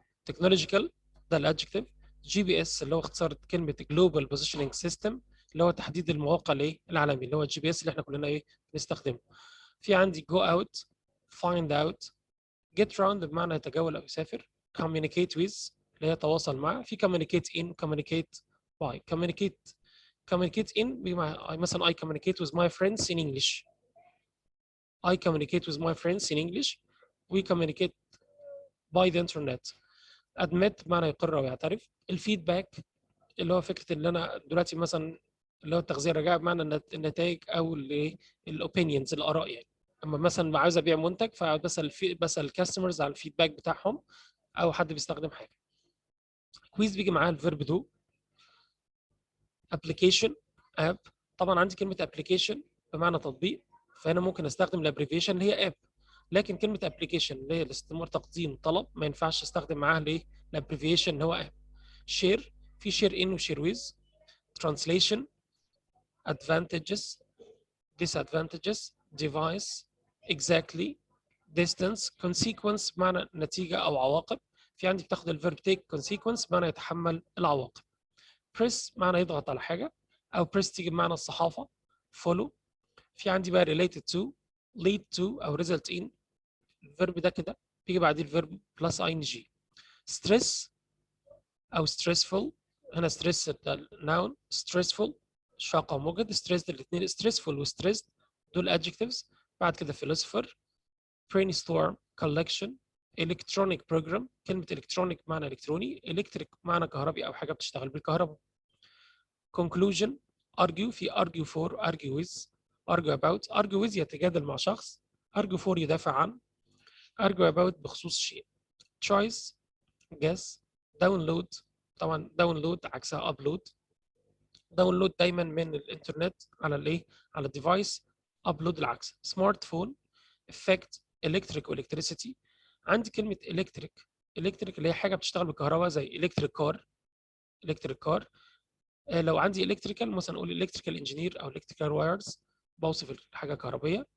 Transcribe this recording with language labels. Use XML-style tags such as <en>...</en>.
<ar>technological ده الادجكتيف. GPS اللي هو اختصار كلمه global positioning system اللي هو تحديد المواقع العالمي، اللي هو الجي بي اس اللي احنا كلنا بنستخدمه. في عندي</ar> <en>go out, find out, get round</en> <ar>بمعنى يتجول او يسافر. communicate with اللي هي يتواصل مع.</ar> <en>في communicate in, communicate by. communicate in</en> <ar>بمعنى مثلا</ar> <en>I communicate with my friends in English. I communicate with my friends in English. We communicate by the internet.</en> <ar>admit بمعنى يقر او يعترف. الفيدباك اللي هو فكره اللي انا دلوقتي مثلا اللي هو التغذيه الرجاء بمعنى النتائج او الاوبينيونز الاراء يعني. اما مثلا عاوز ابيع منتج بسال الكاستمرز على الفيدباك بتاعهم او حد بيستخدم حاجه.</ar> <en>quiz</en> <ar>بيجي معاها</ar> <en>الفيرب do. Application up.</en> <ar>طبعا عندي كلمه ابلكيشن بمعنى تطبيق، فهنا ممكن استخدم الابريفيشن اللي هي اب. لكن كلمه ابلكيشن اللي هي الاستمرار تقديم طلب ما ينفعش استخدم معاها الابريفيشن اللي هو اب.</ar> <en>Share, في share in وشير with. Translation. advantages, disadvantages, device, exactly, distance, consequence</en> <ar>بمعنى نتيجة أو عواقب. في عندي بتاخد الفيرب take consequence بمعنى يتحمل العواقب. press معنى يضغط على حاجة، أو press تيجي بمعنى الصحافة.</ar> <en>follow.</en> <ar>في عندي بقى</ar> <en>related to, lead to أو result in.</en> <ar>الفيرب ده كده بيجي بعديه الفيرب plus ing.</ar> <en>stress أو stressful.</en> <ar>هنا stress ده noun. stressful شاق ومجهد. ستريس الاثنين stressful و stressed دول adjectives. بعد كده philosopher.</ar> <en>brainstorm, collection, electronic program.</en> <ar>كلمة electronic معنى إلكتروني. electric معنى كهربي أو حاجة بتشتغل بالكهرباء.</ar> <en>conclusion. argue، في argue for, argue with, argue about.</en> <ar>argue with يتجادل مع شخص. argue for يدافع عن. argue about بخصوص شيء.</ar> <en>choice, guess. download، طبعا download عكسها upload.</en> <ar>داونلود دايما من الانترنت على الديفايس. ابلود العكس. سمارت فون. افكت، الكتريك والكتريسيتي. عندي كلمه الكتريك اللي هي حاجه بتشتغل بالكهرباء زي الكتريك كار. لو عندي الكتريكال مثلا اقول الكتريكال انجينير او الكتريكال وايرز، بوصف الحاجه كهربيه.</ar>